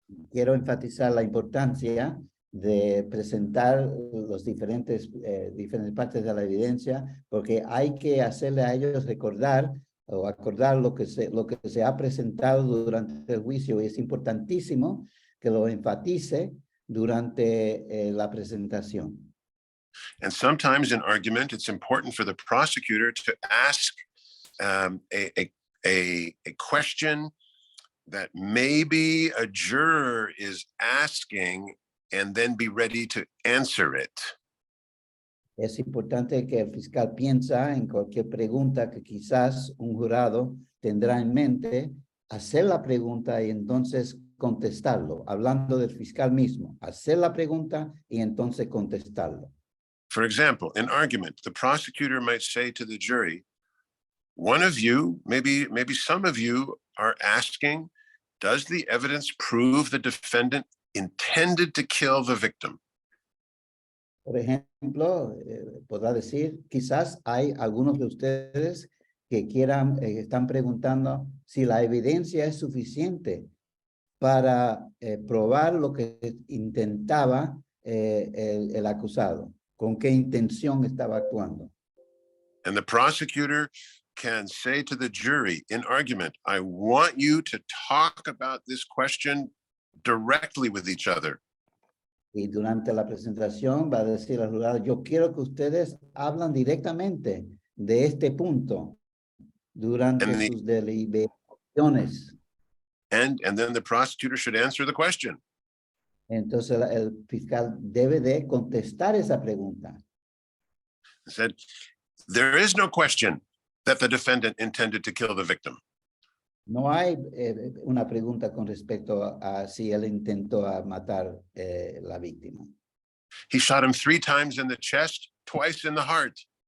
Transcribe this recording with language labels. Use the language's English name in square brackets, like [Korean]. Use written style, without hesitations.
[Spanish] Quiero enfatizar la importancia de presentar los diferentes partes de la evidencia, porque hay que hacerle a ellos recordar o acordar lo que se ha presentado durante el juicio, y es importantísimo que lo enfatice durante la presentación. [English] And sometimes in argument, it's important for the prosecutor to ask a question that maybe a juror is asking and then be ready to answer it. [Spanish] Es importante que el fiscal piensa en cualquier pregunta que quizás un jurado tendrá en mente, hacer la pregunta y entonces contestarlo, hablando del fiscal mismo, hacer la pregunta y entonces contestarlo. [English] For example, in argument, the prosecutor might say to the jury, one of you, maybe some of you are asking, does the evidence prove the defendant intended to kill the victim? [Spanish] Por ejemplo, podrá decir, quizás hay algunos de ustedes que están preguntando si la evidencia es suficiente para probar lo que intentaba el acusado, con qué intención estaba actuando. [English] And the prosecutor can say to the jury in argument, I want you to talk about this question directly with each other. [Spanish] Y durante la presentación va a decir al jurado, yo quiero que ustedes hablan directamente de este punto durante sus deliberaciones. [English] And then the prosecutor should answer the question. [Spanish] Entonces el fiscal debe de contestar esa pregunta. [English] He said, there is no question that the defendant intended to kill the victim. [Spanish] No hay una pregunta con respecto a si él intentó matar la víctima. [English] He shot him 3 times in the chest, twice in the heart.